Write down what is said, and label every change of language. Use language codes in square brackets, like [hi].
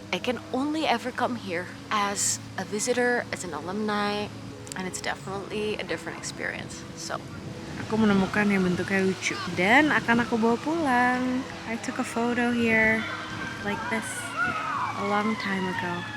[en] I can only ever come here as a visitor, as an alumni, and it's definitely a different experience. [id] So aku menemukan yang bentuknya lucu dan akan aku bawa pulang. [en] I took a photo here like this a long time ago.